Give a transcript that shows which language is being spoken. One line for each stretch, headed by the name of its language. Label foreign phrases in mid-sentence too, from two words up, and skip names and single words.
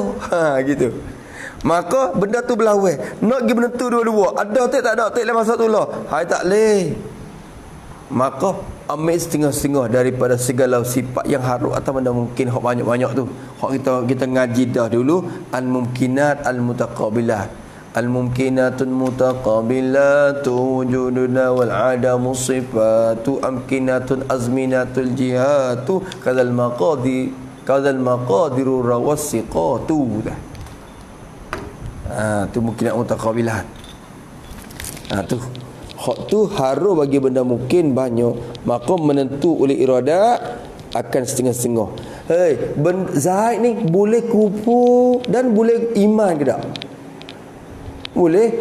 Malay: Gitu. Maka benda tu belawai. Nak pergi menentu dua-dua. Ada tak ada, tak boleh masuk dulu. Tak boleh. Maka ambil setengah-setengah daripada segala sifat yang harus atau benda mungkin hak banyak-banyak tu. Hak kita ngaji dah dulu,
Arabic: الممكنات المتقابلات. الممكنات المتقابلات وجودنا والعدم الصفات أمكنة أزمنة الجهات كذا المقادير روى الثقات.
Malay: Tu
Arabic: ممكنات متقابلات.
Malay: Tu hak tu harus bagi benda mungkin banyak, maka menentu oleh iradat akan setengah-setengah. Zaid ni boleh kufur dan boleh iman ke tak? Boleh.